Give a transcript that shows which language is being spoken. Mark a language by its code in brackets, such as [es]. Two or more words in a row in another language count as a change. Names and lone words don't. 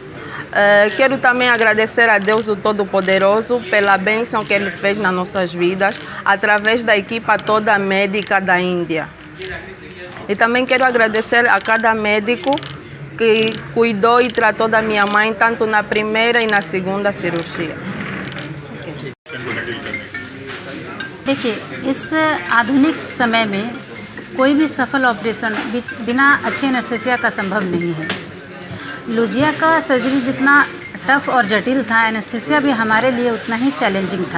[pt] Quero também agradecer a Deus o Todo-Poderoso pela bênção que Ele fez nas nossas vidas, através da equipa toda médica da Índia. E também quero agradecer a cada médico que cuidou e tratou da minha mãe, tanto na primeira e na segunda cirurgia. [hi] देखिए, इस आधुनिक समय में कोई भी सफल ऑपरेशन बिना अच्छे एनेस्थेसिया का संभव नहीं है। लूजिया का सर्जरी जितना टफ और जटिल था, एनेस्थेसिया भी हमारे लिए उतना ही चैलेंजिंग था।